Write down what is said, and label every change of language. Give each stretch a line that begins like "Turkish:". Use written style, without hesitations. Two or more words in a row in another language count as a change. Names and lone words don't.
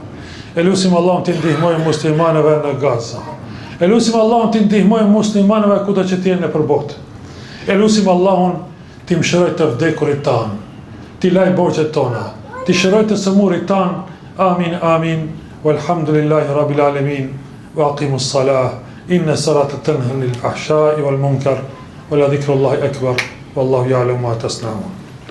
Albanian: Elusim Allahun të ndihmojë muslimanëve në Gaza. Elusim Allahun të ndihmojë muslimanëve kudo që të jenë nëpër botë. Elusim Allahun të mëshirojë të vdekurit tanë, të laj borxhet tona, të shërojë të sëmurit tanë. Amin, amin.
Arabic: والحمد لله رب العالمين. وأقيموا الصلاة. إن الصلاة تنهى عن الفحشاء والمنكر ولذكر الله أكبر والله يعلم ما تصنعون.